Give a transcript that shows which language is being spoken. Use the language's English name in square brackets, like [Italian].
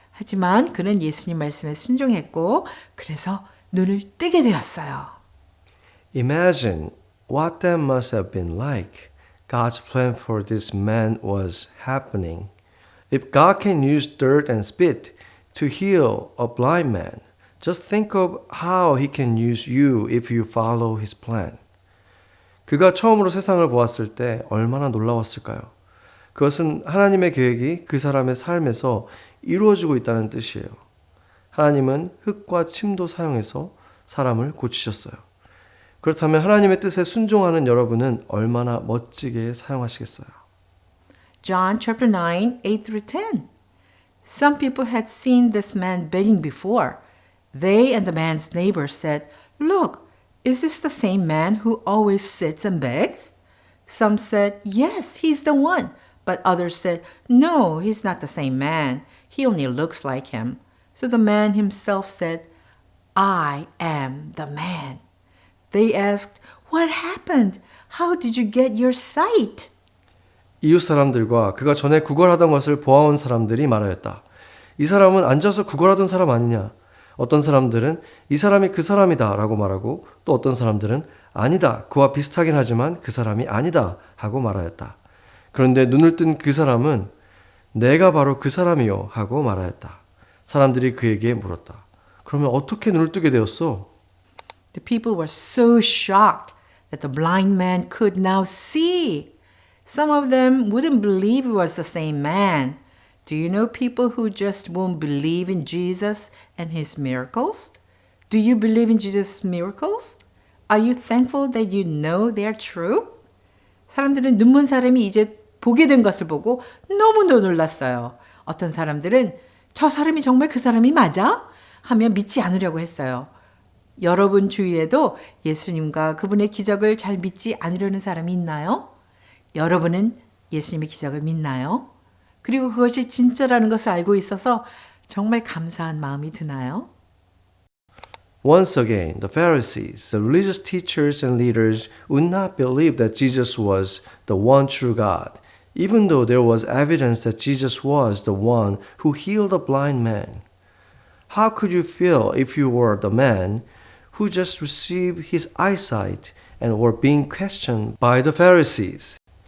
[Korean] 하지만 그는 예수님 말씀에 순종했고 그래서 눈을 뜨게 되었어요. [English] Imagine what that must have been like. God's plan for this man was happening. If God can use dirt and spit to heal a blind man, just think of how He can use you if you follow His plan. [Korean] 그가 처음으로 세상을 보았을 때 얼마나 놀라웠을까요? 그것은 하나님의 계획이 그 사람의 삶에서 이루어지고 있다는 뜻이에요. 하나님은 흙과 침도 사용해서 사람을 고치셨어요. 그렇다면 하나님의 뜻에 순종하는 여러분은 얼마나 멋지게 사용하시겠어요? [English] John chapter 9, 8 through 10. Some people had seen this man begging before. They and the man's neighbors said, "Look, is this the same man who always sits and begs?" Some said, "Yes, he's the one." But others said, "No, he's not the same man. He only looks like him." So the man himself said, "I am the man." They asked, "What happened? How did you get your sight?" [Korean] 이웃 사람들과 그가 전에 구걸하던 것을 보아온 사람들이 말하였다. 이 사람은 앉아서 구걸하던 사람 아니냐? 어떤 사람들은 이 사람이 그 사람이다 라고 말하고 또 어떤 사람들은 아니다. 그와 비슷하긴 하지만 그 사람이 아니다 하고 말하였다. 그런데 눈을 뜬 그 사람은 내가 바로 그 사람이요 하고 말하였다. 사람들이 그에게 물었다. 그러면 어떻게 눈을 뜨게 되었어? [English] The people were so shocked that the blind man could now see. Some of them wouldn't believe it was the same man. Do you know people who just won't believe in Jesus and His miracles? Do you believe in Jesus' miracles? Are you thankful that you know they are true? [Korean] 사람들은 눈먼 사람이 이제 보게 된 것을 보고 너무도 놀랐어요. 어떤 사람들은 저 사람이 정말 그 사람이 맞아? 하며 믿지 않으려고 했어요. 여러분 주위에도 예수님과 그분의 기적을 잘 믿지 않으려는 사람이 있나요? 여러분은 예수님의 기적을 믿나요? 그리고 그것이 진짜라는 것을 알고 있어서 정말 감사한 마음이 드나요? [English] Once again, the Pharisees, the religious teachers and leaders, would not believe that Jesus was the one true God, even though there was evidence that Jesus was the one who healed a blind man. How could you feel if you were the man who just received his eyesight and were being questioned by the Pharisees?